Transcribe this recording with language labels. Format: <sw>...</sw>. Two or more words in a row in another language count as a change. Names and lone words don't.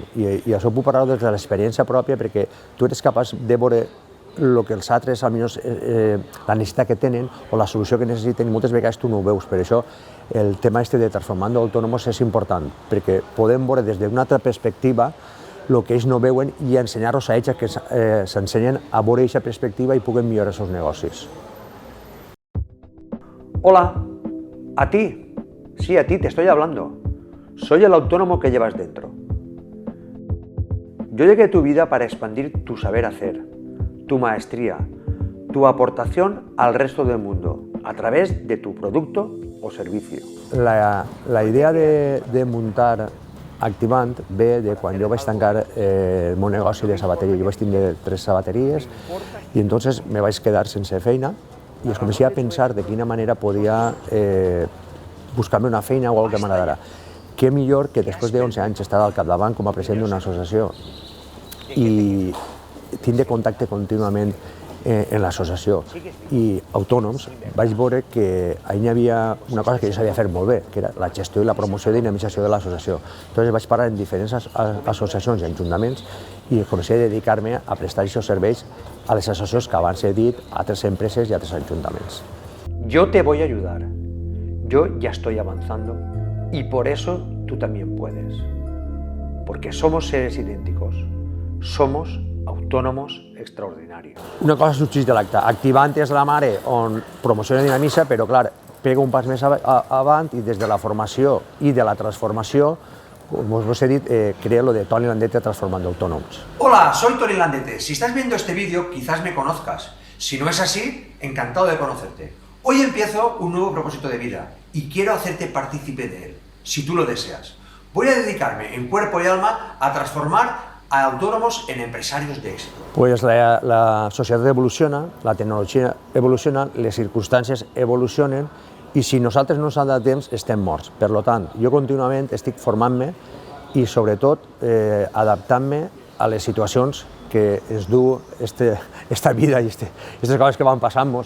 <ca>I això ho puc parlar des de l'experiència pròpia, perquè tu eres capaç de veure el que els altres, almenys la necessitat que tenen o la solució que necessiten, i moltes vegades tu no ho veus. Per això el tema de transformando autònoms és important, perquè podem veure des d'una altra perspectiva el que ells no veuen i ensenyar-los a ells que s'ensenyen a veure aquesta perspectiva i puguen millorar els seus negocis.</ca> <es>Hola, a ti, sí, a ti te estoy hablando. Soy el autónomo que llevas dentro. Yo llegué a tu vida para expandir tu saber hacer, tu maestría, tu aportación al resto del mundo, a través de tu producto o servicio.</es> <ca>La idea de muntar Activant ve de quan jo vaig tancar el meu negoci de sabateria. Jo vaig tindre 3 sabateries i entonces me vaig quedar sense feina i es començava a pensar de quina manera podia buscar-me una feina o alguna que m'agradara. Què millor que després de 11 anys estar al capdavant com a president d'una associació i tindre contacte contínuament en l'associació i autònoms, vaig veure que allà hi havia una cosa que jo sabia fer molt bé, que era la gestió i la promoció i dinamització de l'associació. Llavors vaig parar en diferents associacions i ajuntaments i començar a dedicar-me a prestar aquests serveis a les associacions que abans he dit, a altres empreses i a altres ajuntaments.</ca> <es>Yo te voy a ayudar. Yo ya estoy avanzando y por eso tú también puedes. Porque somos seres idénticos.</es> <ca>Somos autònoms extraordinaris. Una cosa sorgeix de l'acte. Activant és la mare on promociona i dinamitza, però clar, pega un pas més avant i des de la formació i de la transformació,</ca> <es>como os he dicho, crea lo de Toni Landete transformando autónomos. Hola, soy Toni Landete. Si estás viendo este vídeo, quizás me conozcas. Si no es así, encantado de conocerte. Hoy empiezo un nuevo propósito de vida y quiero hacerte partícipe de él, si tú lo deseas. Voy a dedicarme en cuerpo y alma a transformar a autónomos en empresarios de éxito.</es> <ca>Pues la societat evoluciona, la tecnologia evoluciona, les circumstàncies evolucionen i si nosaltres no ens adaptem estem morts. Per tant, jo contínuament estic formant-me i sobretot adaptant-me a les situacions que ens du esta vida i aquestes coses que van passant-nos.</ca>